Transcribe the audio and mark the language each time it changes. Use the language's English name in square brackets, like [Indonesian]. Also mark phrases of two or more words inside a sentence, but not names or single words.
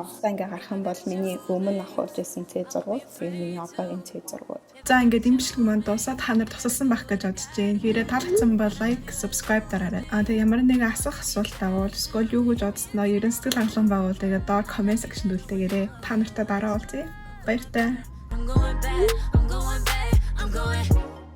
[Mongolian] За ингээд харах юм бол миний өмнө авахулж байсан C зургууд, тэгээ миний одоогийн C зургууд. За ингээд энэ бичлэг маань дуусаад та нар тусалсан байх гэж бодож байна. Хэрэг таалагдсан бол [English] like, subscribe [Mongolian] дараарай. Тэгээ ямар нэгэн асуулт тавал эсвэл юу гэж бодсноо ерөн сэтгэл хангалуун байгуул тэгээ доор [English] comment section [Mongolian] үлдээгээрэй. Та нартай дараа уулзъя. Баяртай. [English] I'm going back, I'm going back, I'm going